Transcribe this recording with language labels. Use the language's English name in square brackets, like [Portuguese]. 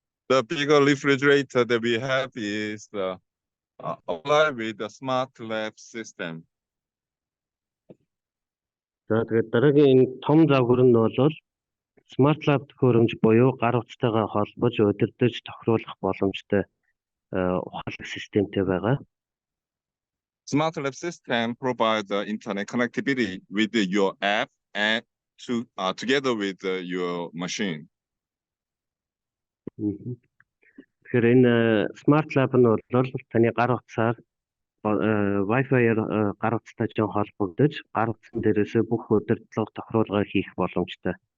[English] The bigger refrigerator that we have is applied with the smart lab system. [Mongolian] За тэгээд дараагийн энэ том загвар нь бол Smart Lab төхөөрөмж буюу гар утастайгаа холбож удирдах тохируулах боломжтой ухаалаг системтэй байгаа. [English] Smart Lab system provides internet connectivity with your app and together with your machine. [Mongolian] Тэгэхээр энэ Smart Lab нь бол таны гар утсаар Wi-Fi-аар гар утастай холбогдож гар утсан дээрээс бүх удирдлага тохируулга хийх боломжтой.